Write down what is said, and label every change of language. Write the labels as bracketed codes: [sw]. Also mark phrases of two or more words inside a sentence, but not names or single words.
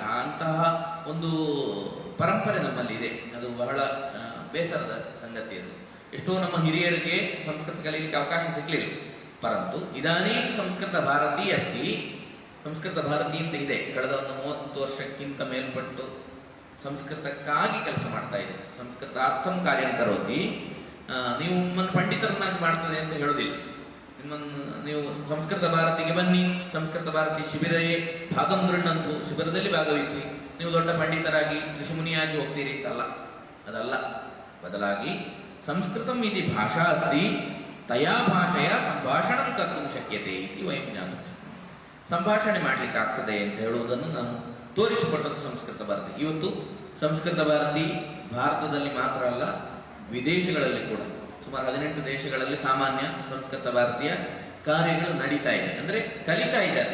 [kn] ಅಂತಹ ಒಂದು ಪರಂಪರೆ ನಮ್ಮಲ್ಲಿ ಇದೆ, ಅದು ಬಹಳ ಬೇಸರದ ಸಂಗತಿ. ಅದು ಎಷ್ಟೋ ನಮ್ಮ ಹಿರಿಯರಿಗೆ ಸಂಸ್ಕೃತ ಕಲಿಯಲಿಕ್ಕೆ ಅವಕಾಶ ಸಿಗಲಿಲ್ಲ. [sa] ಪರಂತು ಇದಾನೇ ಸಂಸ್ಕೃತ ಭಾರತಿ ಅಸ್ತಿ, [kn] ಸಂಸ್ಕೃತ ಭಾರತಿ ಅಂತ ಇದೆ. ಕಳೆದ ಒಂದು 30 ವರ್ಷಕ್ಕಿಂತ ಮೇಲ್ಪಟ್ಟು ಸಂಸ್ಕೃತಕ್ಕಾಗಿ ಕೆಲಸ ಮಾಡ್ತಾ ಇದೆ. [sa] ಸಂಸ್ಕೃತಾರ್ಥಂ ಕಾರ್ಯಂ ಕರೋತಿ. [kn] ನೀವು ನಿಮ್ಮನ್ನು ಪಂಡಿತರನ್ನಾಗಿ ಮಾಡ್ತದೆ ಅಂತ ಹೇಳುವುದಿಲ್ಲ. ನಿಮ್ಮನ್ನು ನೀವು ಸಂಸ್ಕೃತ ಭಾರತಿಗೆ ಬನ್ನಿ, ಸಂಸ್ಕೃತ ಭಾರತಿ ಶಿಬಿರವೇ [sa] ಭಾಗಂ ಗೃಹಂತು, [kn] ಶಿಬಿರದಲ್ಲಿ ಭಾಗವಹಿಸಿ ನೀವು ದೊಡ್ಡ ಪಂಡಿತರಾಗಿ ಋಷಿಮುನಿಯಾಗಿ ಹೋಗ್ತೀರಿ ಅಂತಲ್ಲ, ಅದಲ್ಲ. [sa] ಬದಲಾಗಿ ಸಂಸ್ಕೃತಂ ಇತಿ ಭಾಷಾ ಅಸ್ತಿ, ತಯಾ ಭಾಷೆಯ ಸಂಭಾಷಣಂ ಕರ್ತುಂ ಶಕ್ಯತೆ ಇತಿ ವಯಂ ಜ್ಞಾತುಂ. [kn] ಸಂಭಾಷಣೆ ಮಾಡಲಿಕ್ಕೆ ಆಗ್ತದೆ ಅಂತ ಹೇಳುವುದನ್ನು ನಾನು ತೋರಿಸಿಕೊಟ್ಟದ್ದು ಸಂಸ್ಕೃತ ಭಾರತಿ. ಇವತ್ತು ಸಂಸ್ಕೃತ ಭಾರತಿ ಭಾರತದಲ್ಲಿ ಮಾತ್ರ ಅಲ್ಲ, ವಿದೇಶಗಳಲ್ಲಿ ಕೂಡ ಸುಮಾರು 18 ದೇಶಗಳಲ್ಲಿ ಸಾಮಾನ್ಯ ಸಂಸ್ಕೃತ ಭಾರತೀಯ ಕಾರ್ಯಗಳು ನಡೀತಾ ಇದೆ. ಅಂದ್ರೆ ಕಲಿತಾ ಇದ್ದಾರೆ.